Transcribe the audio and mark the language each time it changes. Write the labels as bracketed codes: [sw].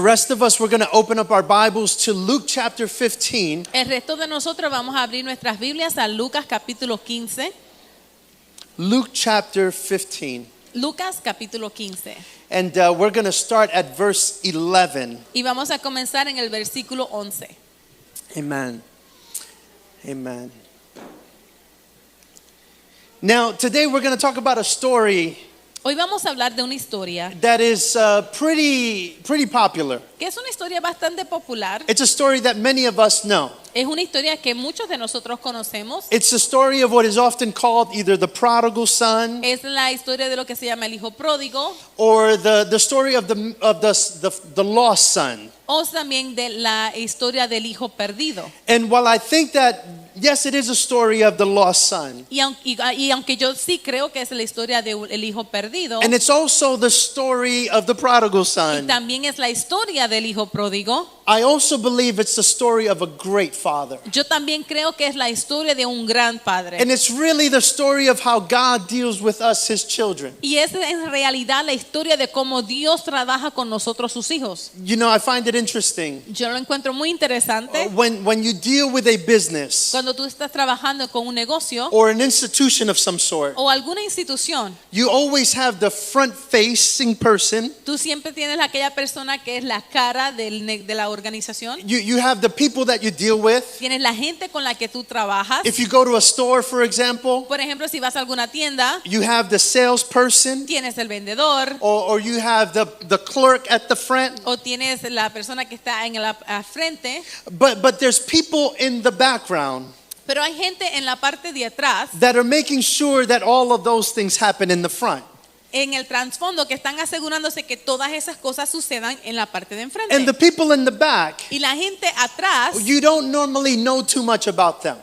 [en] The rest of us, we're going to open up our Bibles to Luke chapter 15. [es] El resto de nosotros vamos a abrir nuestras Biblias a Lucas capítulo 15. [en] Luke chapter 15. [es] Lucas capítulo 15. [en] And we're going to start at verse 11. [es] Y vamos a comenzar en el versículo 11. [en] Amen. Amen. Now, today we're going to talk about a story [es] Hoy vamos a hablar de una historia [en] that is pretty popular. [es] que es una historia bastante popular. [en] It's a story that many of us know. [es] Es una historia que muchos de nosotros conocemos. [en] It's the story of what is often called either the prodigal son [es] Es la historia de lo que se llama el hijo pródigo [en] or the story of the lost son. [es] o también de la historia del hijo perdido. [en] And while I think that, yes, it is a story of the lost son, [es] Y aunque yo sí creo que es la historia del hijo perdido, [en] and it's also the story of the prodigal [es] y [en] son, [es] también es la historia del hijo pródigo, [en] I also believe it's the story of a great father. [es] yo también creo que es la historia de un gran padre. [en] And it's really the story of how God deals with us, his children. [es] Y es en realidad la historia de cómo Dios trabaja con nosotros sus hijos. [en] You know, I find it interesting. [es] Yo lo encuentro muy interesante. [en] When you deal with a business [es] Cuando tú estás trabajando con un negocio [en] or an institution of some sort, [es] o alguna institución, [en] you always have the front-facing person. [es] tú siempre tienes aquella persona que es la cara de la organización. [en] You have the people that you deal with. [es] Tienes la gente con la que tú trabajas. [en] If you go to a store, for example, [es] Por ejemplo, si vas a alguna tienda, [en] you have the salesperson, [es] tienes el vendedor [en] or you have the clerk at the front. [es] o tienes la persona que está en la frente, [en] But there's people in the background [es] pero hay gente en la parte de atrás, [en] that are making sure that all of those things happen in the front. [es] en el trasfondo, que están asegurándose que todas esas cosas sucedan en la parte de enfrente. [en] And the people in the back, [es] Y la gente atrás, [en] you don't normally know too much about them.